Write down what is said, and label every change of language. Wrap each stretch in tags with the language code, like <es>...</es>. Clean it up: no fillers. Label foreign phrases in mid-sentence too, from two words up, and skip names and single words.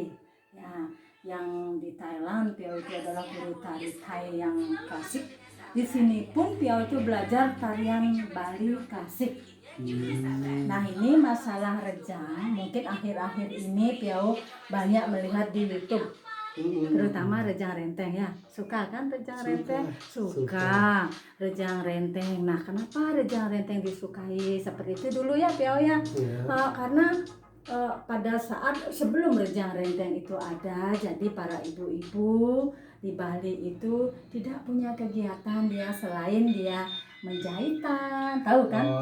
<id>Ya, yang di Thailand Piao itu adalah guru tari Thai yang klasik. Di sini pun Piao itu belajar tarian Bali klasik. Nah, ini masalah rejang, mungkin akhir-akhir ini Piao banyak melihat di YouTube, terutama rejang renteng ya. Suka kan rejang renteng? Suka rejang renteng. Nah, kenapa rejang renteng disukai seperti itu dulu ya Piao ya? Karena pada saat sebelum rejang renteng itu ada, jadi para ibu-ibu di Bali itu tidak punya kegiatan dia selain dia menjahitan, tahu kan?</id>